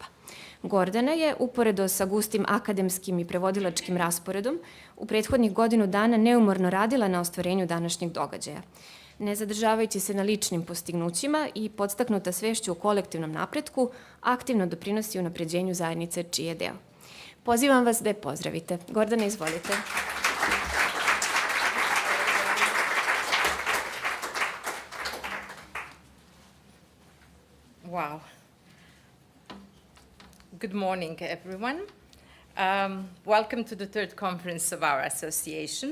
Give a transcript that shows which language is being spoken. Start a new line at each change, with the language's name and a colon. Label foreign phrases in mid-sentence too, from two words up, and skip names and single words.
Serbian: Gordana je, uporedo sa gustim akademskim i prevodilačkim rasporedom, u prethodnih godinu dana neumorno radila na ostvarenju današnjeg događaja. Ne zadržavajući se na ličnim postignućima i podstaknuta svešću o kolektivnom napretku, aktivno doprinosi unapređenju zajednice čiji je deo. Pozivam vas da je pozdravite. Gordana, izvolite.
English: Wow. Good morning, everyone. Welcome to the third conference of our association.